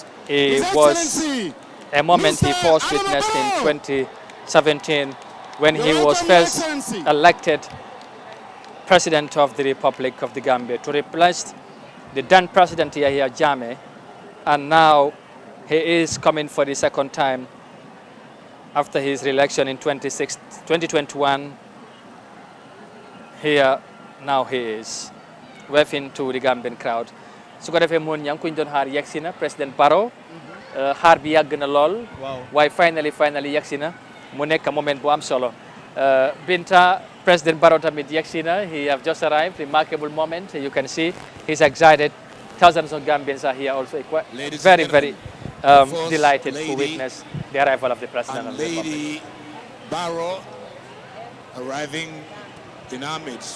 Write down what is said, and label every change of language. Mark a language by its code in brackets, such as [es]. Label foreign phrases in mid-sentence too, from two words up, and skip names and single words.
[en] It was a moment he first witnessed in 2017 when he was first elected President of the Republic of the Gambia to replace the then President Yahya Jammeh, and now he is coming for the second time after his re-election in 2021. Here, now he is waving to the Gambian crowd. [wo] su ko defee moon ñang kuñ doon xaar yegsi na President Barrow xaar bi yàgg na lool waaye finally yegsi na mu nekk moment bu am solo. Binta, President Barrow tamit yegsi na. [en] He have just arrived. Remarkable moment. You can see he's excited. Thousands of Gambians are here also, very delighted to witness the arrival of the President of the Republic. Lady Barrow arriving in our midst.